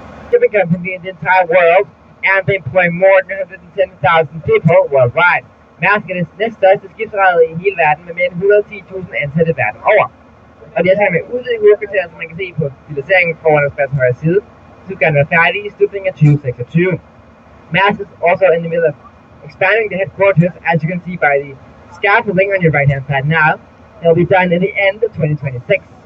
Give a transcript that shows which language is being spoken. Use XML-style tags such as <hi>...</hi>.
<en>Shipping company in the entire world, and they employ more than 110,000 people worldwide.</en> <da>Mærsk er det næststørste skibsrederi i hele verden med mere end 110.000 ansatte verden over. Og det er sammen med udvidet hovedkvarter, som man kan se på stiliseringen foran os på højre side, så skal den være færdig i slutningen af 2026.</da> <en>Mærsk is also in the middle of expanding the headquarters, as you can see by the scaffolding on your right hand side now. It'll be done at the end of 2026.</en>